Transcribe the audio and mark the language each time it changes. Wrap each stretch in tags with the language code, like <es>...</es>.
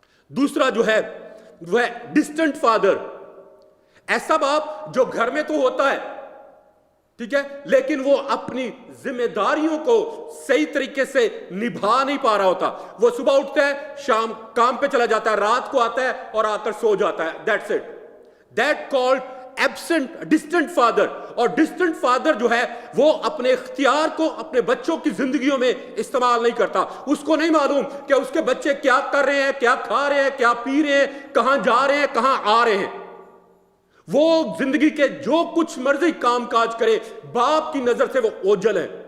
<ur>دوسرا جو ہے وہ ہے ڈسٹنٹ فادر, ایسا باپ جو گھر میں تو ہوتا ہے, ٹھیک ہے, لیکن وہ اپنی ذمہ داریوں کو صحیح طریقے سے نبھا نہیں پا رہا ہوتا. وہ صبح اٹھتا ہے, شام کام پہ چلا جاتا ہے, رات کو آتا ہے اور آ کر سو جاتا ہے.</ur> <en>That's it. That called absent, distant father.</en> <ur>اور distant father جو ہے وہ اپنے اختیار کو اپنے بچوں کی زندگیوں میں استعمال نہیں کرتا. اس کو نہیں معلوم کہ اس کے بچے کیا کر رہے ہیں, کیا کھا رہے ہیں, کیا پی رہے ہیں, کہاں جا رہے ہیں, کہاں آ رہے ہیں. وہ زندگی کے جو کچھ مرضی کام کاج کرے, باپ کی نظر سے وہ اوجھل ہے.</ur>